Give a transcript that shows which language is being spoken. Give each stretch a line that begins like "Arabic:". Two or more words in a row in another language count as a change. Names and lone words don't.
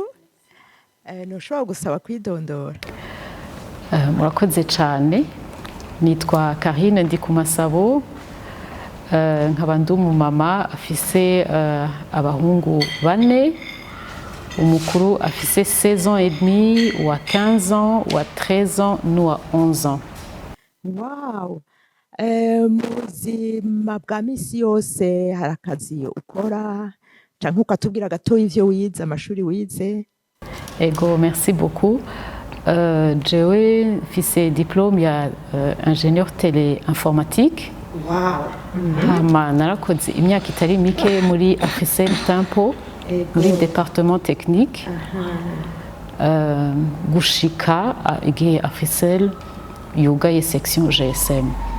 Rundi: Ntushobora gusaba kwidondora? Murakoze cyane, nitwa Karine Ndikumasabo, nkaba ndi umumama afise abahungu 4, umukuru afise 16
French: ans et demi,
Rundi: uwa 15 ans, uwa 13 ans n'uwa 11 ans. Wow! Mu buzima bwa misi yose hari akazi ukora canke ukatubwira gatoya ivyo wize, amashuri wize? Ego,
French: merci beaucoup.
Rundi: Jewe mfise diplôme ya
French: ingénieur téléinformatique.
Rundi: Wow! Hama narakoze imyaka itari mike muri Africell Tempo, muri
French: département technique.
Rundi: Gushika igihe Africell yugaye section GSM.